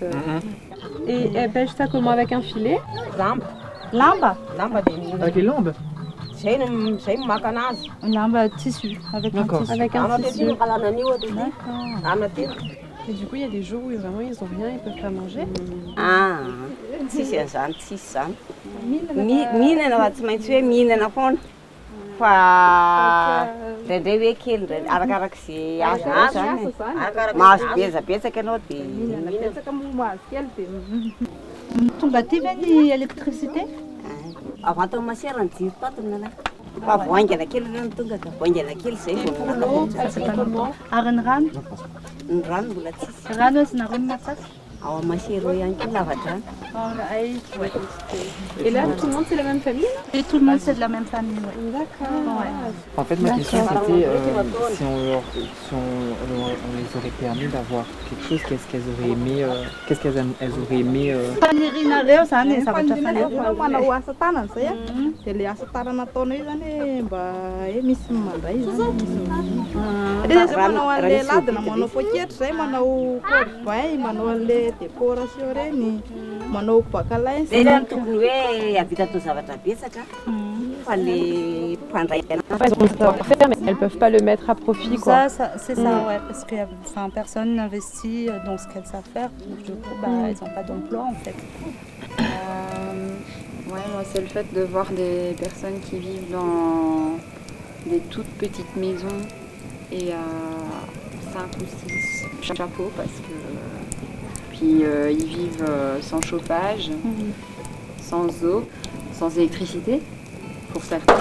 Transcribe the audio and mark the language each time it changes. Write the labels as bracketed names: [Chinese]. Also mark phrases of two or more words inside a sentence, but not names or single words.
[French] Et elle pêche ça comment? Avec un filet? Lamba? Avec les lambes? Lamba tissu, avec un tissu. Avec un tissu. D'accord. Et du coup, il y a des jours où vraiment ils n'ont rien, ils peuvent pas manger. [Malagasy] Mihinana tsy maintsy hoe mihinana foana fa ndraindray hoe kely arak'arak'izay azo zany mahazo betsabetsaka ianao dia Tonga aty ve ny électricité? avantany masera ny jiro tatony nalahy fa voaingana kely ireo ny tonga ka voaingana kely zay vao Ary ny rano? ny rano mbola tsisy Rano izy nareo matsaka? ao masera ihany koa lava-drano. [French] Et là, tout le monde c'est la même famille? Et tout le monde c'est de la même famille, oui. D'accord. En fait, ma question c'était si on les aurait permis d'avoir quelque chose, qu'est-ce qu'elles auraient aimé, [Malagasy] Fanirinareo zany zavatra faniriana. Manao asa tanana zay a. Dia le asa tanana ataonao io zany mba hoe misy mandray zany. Dia zay manao an'le ladina manao poketra zay manao corbeille, manao an'le décoration reny, manao bakalain. Zay zany tokony hoe havita tao zavatra betsaka fa le mpandray [French] Elles peuvent pas le mettre à profit quoi. Ça, c'est ça, ouais, parce que personne n'investit dans ce qu'elles savent faire. Donc, du coup, elles n'ont pas d'emploi en fait. moi c'est le fait de voir des personnes qui vivent dans des toutes petites maisons et à 5 ou 6 chapeaux parce que puis ils vivent sans chauffage, sans eau, sans électricité pour certains.